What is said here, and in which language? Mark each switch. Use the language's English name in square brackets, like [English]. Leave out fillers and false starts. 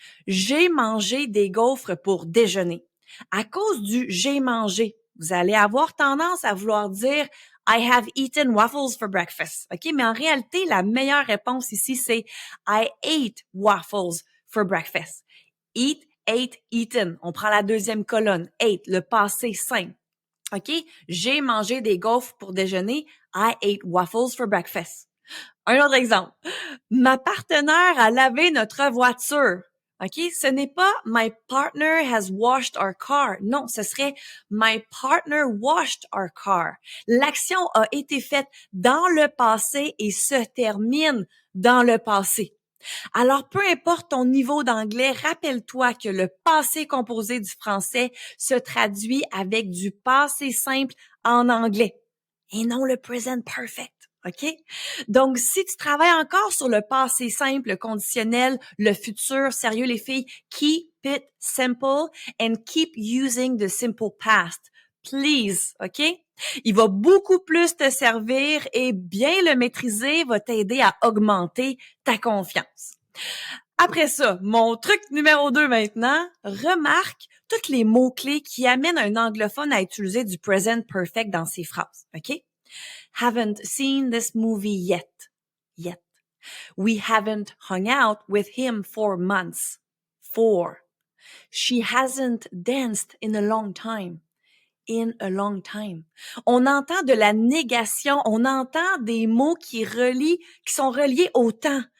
[French] J'ai mangé des gaufres pour déjeuner. À cause du j'ai mangé, vous allez avoir tendance à vouloir dire [English] I have eaten waffles for breakfast. [French] OK? Mais en réalité, la meilleure réponse ici, c'est [English] I ate waffles for breakfast. Eat, ate, eaten. [French] On prend la deuxième colonne. Ate, le passé simple. OK? J'ai mangé des gaufres pour déjeuner. [English] I ate waffles for breakfast. [French] Un autre exemple. Ma partenaire a lavé notre voiture. OK? Ce n'est pas [English] my partner has washed our car. [French] Non, ce serait [English] my partner washed our car. [French] L'action a été faite dans le passé et se termine dans le passé. Alors, peu importe ton niveau d'anglais, rappelle-toi que le passé composé du français se traduit avec du passé simple en anglais et non le present perfect. OK? Donc, si tu travailles encore sur le passé simple, conditionnel, le futur, sérieux les filles, [English] keep it simple and keep using the simple past. Please, OK? [French] Il va beaucoup plus te servir et bien le maîtriser va t'aider à augmenter ta confiance. Après ça, mon truc numéro 2 maintenant, remarque tous les mots-clés qui amènent un anglophone à utiliser du present perfect dans ses phrases, OK? [English] Haven't seen this movie yet. Yet. We haven't hung out with him for months. For. She hasn't danced in a long time. In a long time. [French] On entend de la négation, on entend des mots qui sont reliés au temps.